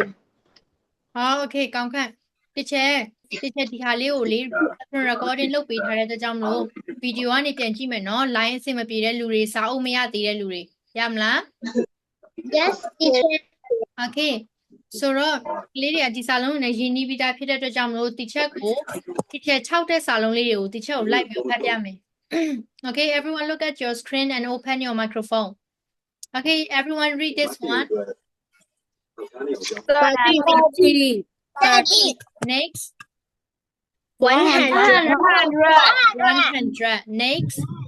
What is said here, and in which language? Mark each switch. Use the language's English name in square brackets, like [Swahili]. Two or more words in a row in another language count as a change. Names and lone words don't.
[Burmese] ဟော okay ကောင်းခန့် teacher ဒီဟာလေးကိုလေ recording လုပ်ပေးထားတဲ့အတွက်ကြောင့်မလို့ဗီဒီယိုကနေပြန်ကြည့်မယ်နော် line အဆင်မပြေတဲ့လူတွေစာအုပ်မရသေးတဲ့လူတွေရမလား [English] Yes, teacher. [Burmese] okay ဆိုတော့ကလေးတွေကဒီစာလုံးနဲ့ရင်းနှီးပြီးသားဖြစ်တဲ့အတွက်ကြောင့်မလို့ teacher 6တဲ့စာလုံးလေးတွေကို teacher ကို like ပြီးဖတ်ပြမယ် [English] okay everyone look at your screen and open your microphone okay everyone read this one 30, 30 next 100, 100 next